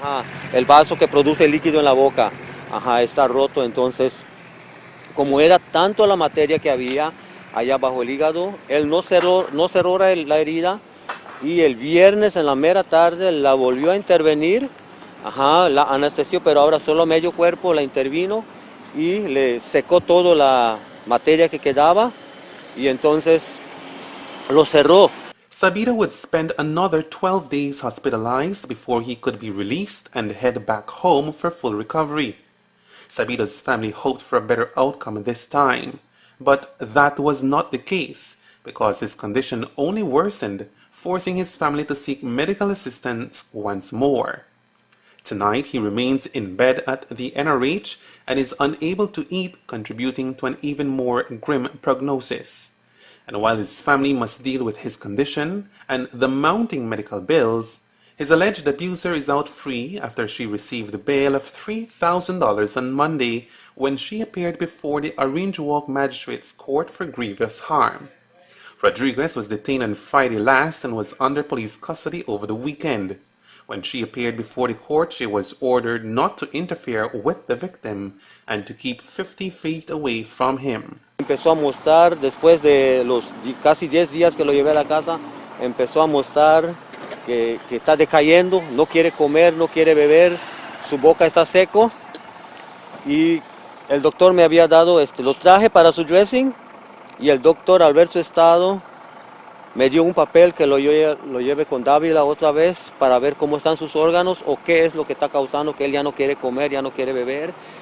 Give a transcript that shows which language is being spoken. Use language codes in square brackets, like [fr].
[es] Ajá, el vaso que produce líquido en la boca. Ajá, está roto, entonces, como era tanto la materia que había allá bajo el hígado, él no cerró la herida y el viernes en la mera tarde la volvió a intervenir, ajá, la anestesió, pero ahora solo medio cuerpo la intervino y le secó toda la materia que quedaba y entonces lo cerró. [en] Sabito would spend another 12 days hospitalized before he could be released and head back home for full recovery. Sabito's family hoped for a better outcome this time, but that was not the case because his condition only worsened, forcing his family to seek medical assistance once more. Tonight, he remains in bed at the NRH and is unable to eat, contributing to an even more grim prognosis. And while his family must deal with his condition and the mounting medical bills, his alleged abuser is out free after she received a bail of $3,000 on Monday when she appeared before the Orange Walk Magistrates Court for grievous harm. Rodriguez was detained on Friday last and was under police custody over the weekend. When she appeared before the court, she was ordered not to interfere with the victim and to keep 50 feet away from him. [es] Empezó a mostrar, después de los casi 10 días que lo llevé a la casa, empezó a mostrar que está decayendo, no quiere comer, no quiere beber, su boca está seco y el doctor me había dado, lo traje para su dressing y el doctor al ver su estado me dio un papel que lo lleve con Dávila otra vez para ver cómo están sus órganos o qué es lo que está causando que él ya no quiere comer, ya no quiere beber.